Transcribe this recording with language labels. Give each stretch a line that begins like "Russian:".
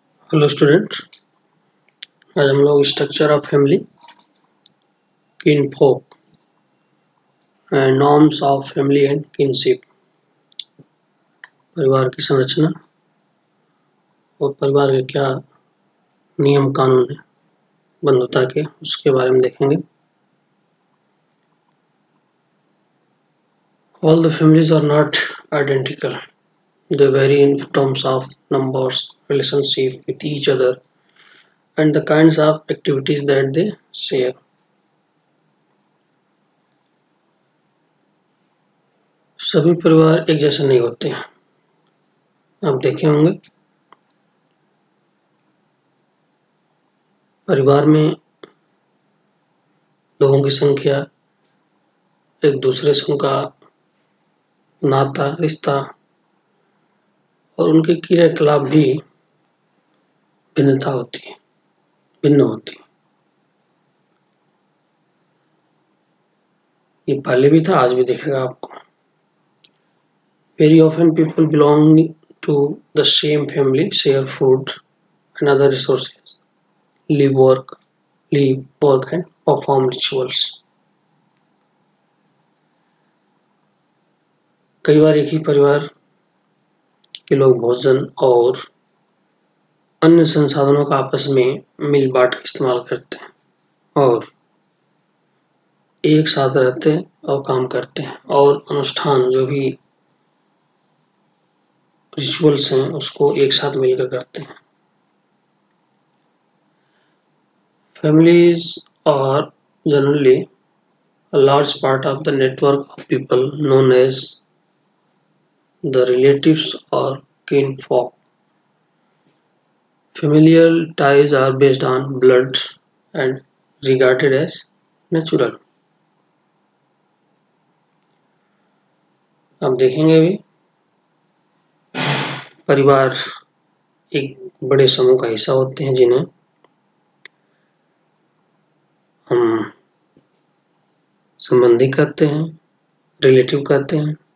Hindi: Hello students, आज हम लोग
English: structure of family, kinfolk and norms of family and kinship,
Hindi: परिवार की संरचना और परिवार के क्या नियम कानून है बंधुता के, उसके बारे में देखेंगे।
English: All the families are not identical. They vary in terms of numbers, relationship with each other, and the kinds of activities that they share.
Hindi: सभी परिवार एक जैसे नहीं होते हैं। आप देखे होंगे परिवार में लोगों की संख्या, एक दूसरे से उनका नाता, रिश्ता और उनके क्रियाकलाप भी भिन्न होती है। ये पहले भी था, आज भी दिखेगा आपको।
English: Very often people belonging to the same family share food and other resources, live, work and perform rituals.
Hindi: कई बार एक ही परिवार के लोग भोजन और अन्य संसाधनों का आपस में मिल बांट के इस्तेमाल करते हैं और एक साथ रहते हैं और काम करते हैं और अनुष्ठान जो भी रिचुअल्स हैं उसको एक साथ मिलकर करते हैं।
English: Families are generally a large part of the network of people known as the relatives or kinfolk. Familial ties are based on blood and regarded as natural.
Hindi: आप देखेंगे भी परिवार एक बड़े समूह का हिस्सा होते हैं जिन्हें हम संबंधी कहते हैं, रिलेटिव कहते हैं।